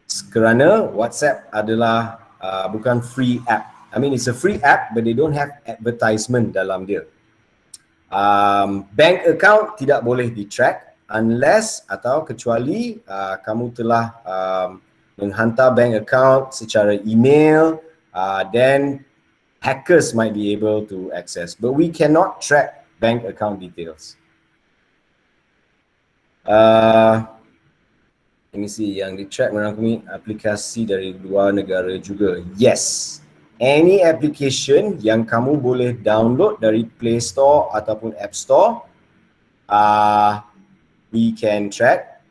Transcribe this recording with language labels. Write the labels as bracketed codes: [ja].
[ms] Kerana WhatsApp adalah bukan free app. [en] I mean it's a free app but they don't have advertisement [ms] dalam dia. [en] Bank account [ms] tidak boleh di-track [en] unless [ms] atau kecuali kamu telah menghantar bank account secara email, [en] then hackers might be able to access. But we cannot track bank account details. Let me see, [ms] yang di-track merangkumi aplikasi dari luar negara juga. [en] Yes, any application [ms] yang kamu boleh download dari [en] Play Store [ms] ataupun [en] App Store, we can track.